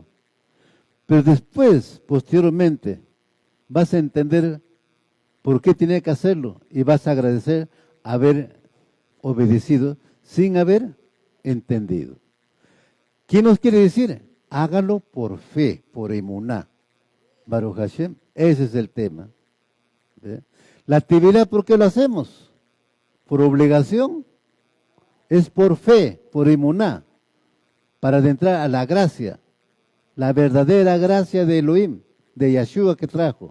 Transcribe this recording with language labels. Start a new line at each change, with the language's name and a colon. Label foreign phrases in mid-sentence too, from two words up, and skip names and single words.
Spanish: Pero después, posteriormente, vas a entender por qué tiene que hacerlo y vas a agradecer haber obedecido sin haber entendido. ¿Qué nos quiere decir? Hágalo por fe, por emuná.
Hebrew: ברוך השם,
Spanish: ese es el tema. La actividad, ¿por qué lo hacemos? ¿Por obligación? Es por fe, por emuná, para adentrar a la gracia, la verdadera gracia de Elohim, de Yeshua que trajo.